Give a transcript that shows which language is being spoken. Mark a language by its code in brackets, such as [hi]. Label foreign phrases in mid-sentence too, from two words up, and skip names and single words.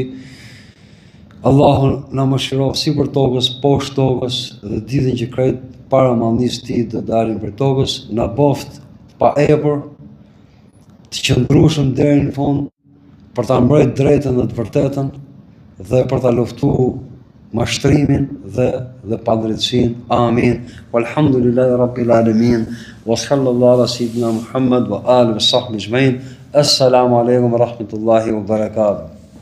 [sq] Allahu na mëshiroft si për tokës, poshtë tokës dhe ditën që krejt para mallnisë tij të dalin për tokës, na boft pa epër, të qëndrueshëm deri në fund për ta mbrojtur drejtën dhe të vërtetën dhe për ta luftuar mashtrimin dhe padrejtësinë. Amin. [ar] والحمد لله رب العالمين وصلى الله على سيدنا محمد وعلى آله وصحبه أجمعين. السلام عليكم ورحمة الله وبركاته.